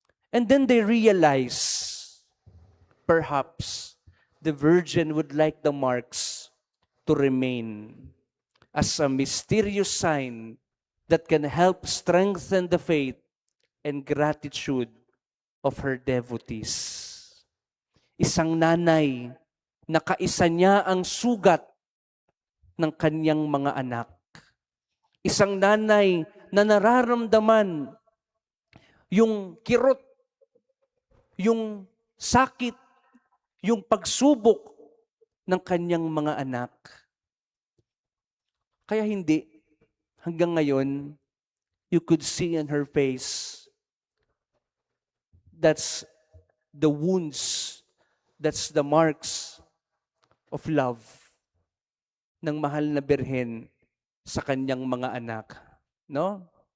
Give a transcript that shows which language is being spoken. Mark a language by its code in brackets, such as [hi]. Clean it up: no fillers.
[en] And then they realize, perhaps, the Virgin would like the marks to remain as a mysterious sign that can help strengthen the faith and gratitude of her devotees. [tl] Isang nanay na kaisa niya ang sugat ng kanyang mga anak. Isang nanay na nararamdaman yung kirot, yung sakit, yung pagsubok ng kanyang mga anak. Kaya hindi, hanggang ngayon, [en] you could see in her face. That's the wounds, that's the marks of love [tl] ng mahal na birhen sa kanyang mga anak. [en] No?